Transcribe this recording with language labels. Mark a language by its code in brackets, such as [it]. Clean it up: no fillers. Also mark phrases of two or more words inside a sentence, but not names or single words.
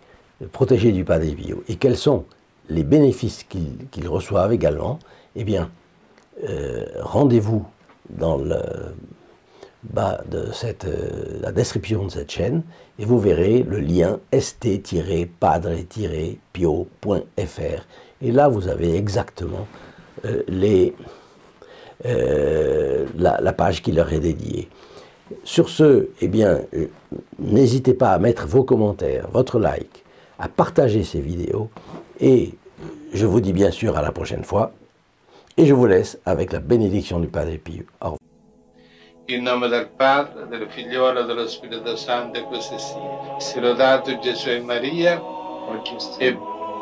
[fr] protégés du Padre Pio et quels sont les bénéfices qu'ils reçoivent également, eh bien, rendez-vous dans le bas de la description de cette chaîne et vous verrez le lien st-padre-pio.fr et là vous avez exactement la page qui leur est dédiée. Sur ce, eh bien, n'hésitez pas à mettre vos commentaires, votre like, à partager ces vidéos et je vous dis bien sûr à la prochaine fois et je vous laisse avec la bénédiction du Padre Pio. Au revoir. [it] In nome del Padre, del Figliolo e dello Spirito Santo, e così sia. Sia lodato Gesù e Maria, e